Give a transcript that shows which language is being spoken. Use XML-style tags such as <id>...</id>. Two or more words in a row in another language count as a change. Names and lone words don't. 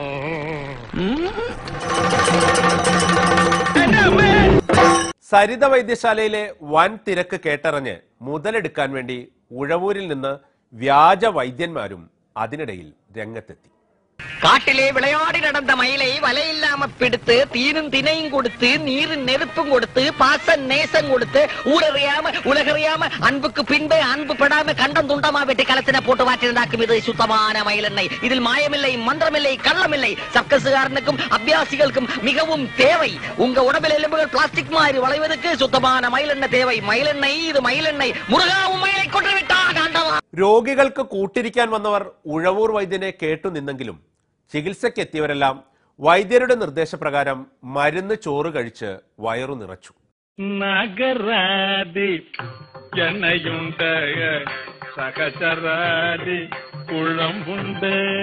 <ml>സരിത വൈദ്യശാലയിലെ വൻ തിരക്ക് കേട്ടറിഞ്ഞ് മുതലെടുക്കാൻ വേണ്ടി ഉഴവൂരിൽ നിന്ന് വ്യാജ വൈദ്യന്മാരും അതിനിടയിൽ രംഗത്തെത്തി.</ml> <ta>காட்டிலே விளையாடி நடந்த மயிலை வலையில்லாம பிடித்து தீனும் தினையும் கொடுத்து நீரும் நெருப்பும் கொடுத்து பாச நேசம் கொடுத்து ஊரறியாம உலகறியாம அன்புக்கு பின்பு அன்பு படாம கண்டம் துண்டமா வெட்டி களத்தின போட்டு வாட்டிருந்தாக்கும் இது சுத்தமான மயிலெண்ணெய். இதில் மாயமில்லை, மந்திரமில்லை, கள்ளமில்லை. சர்க்கஸுகாரனுக்கும் அபியாசிகளுக்கும் மிகவும் தேவை. உங்க உடம்பில் எலும்புகள் பிளாஸ்டிக் மாதிரி வளைவதற்கு சுத்தமான மயிலெண்ணெய் தேவை. மயிலெண்ணெய், இது மயிலெண்ணெய். முருகாவும் மயிலை கொண்டு விட்டா காண்டவா.</ta> <ml>രോഗികൾക്ക് കൂട്ടിരിക്കാൻ വന്നവർ ഉഴവൂർ വൈദ്യനെ കേട്ടു നിന്നെങ്കിലും ചികിത്സയ്ക്കെത്തിയവരെല്ലാം വൈദ്യരുടെ നിർദ്ദേശപ്രകാരം മരുന്ന് ചോറ് കഴിച്ച് വയറു നിറച്ചു. നഗരാതി എണ്ണയുണ്ട്, സഹചരാതി കുഴമ്പുണ്ട്.</ml>